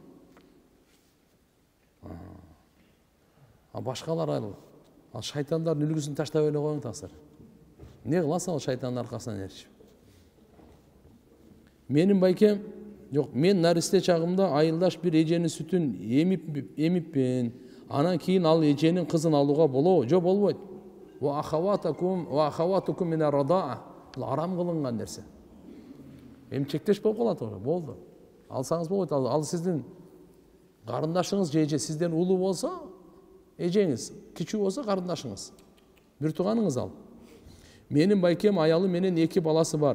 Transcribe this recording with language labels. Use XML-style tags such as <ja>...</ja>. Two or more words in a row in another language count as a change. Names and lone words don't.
<ky>А башкалар ал шайтандардын үлгүсүн таштап эле коюң таксыр. Не кыласың ал шайтандын аркасынан эрчип? Менин байкем, жок, мен наристе чагымда айылдаш бир эженин сүтүн эмиппин. Анан кийин ал эженин кызын алууга болобу? Жок, болбойт.</ky> <ar>وأخواتكم من الرضاعة.</ar> <ky>Бул арам кылынган нерсе. Эмчектеш болуп калат ошо, болду. Алсаңыз болбойт. Ал сиздин карындашыңыз же эже сизден улуу болсо, эжеңиз, кичүү болсо карындашыңыз. Бир тууганыңыз ал. Менин байкем аялы менен 2 баласы бар.</ky>